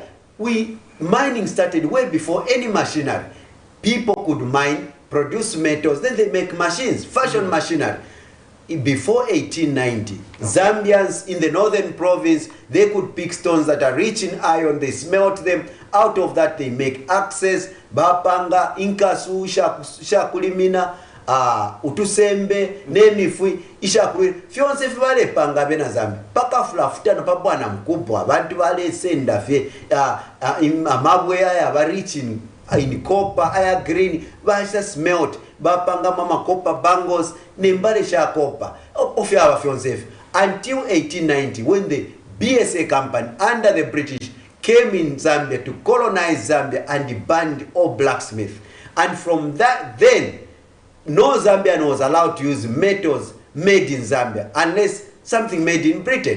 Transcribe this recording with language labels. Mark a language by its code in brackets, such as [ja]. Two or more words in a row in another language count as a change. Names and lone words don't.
[en] Mining started way before any machinery. People could mine, produce metals, then they make machines, fashion machinery. Before 1890, Zambians in the northern province, they could pick stones that are rich in iron, they smelt them. Out of that, they make axes, [bem] bapanga, inkasu, shakulimina, utusembe, nemifui, ishakulimina. Fyonse fivale panga bena Zambia. Paka fulafutano pa bwana mkubwa, bantu wale senda fye, amabwe ya [en] rich in copper, iron green, [bem] basha smelt, bapanga mama [en] copper bangles, [bem] nembale sha copper. Ofya fyonse. [en] Until 1890, when the BSA company under the British came in Zambia to colonize Zambia and banned all blacksmiths. And from that, then, no Zambian was allowed to use metals made in Zambia unless something made in Britain.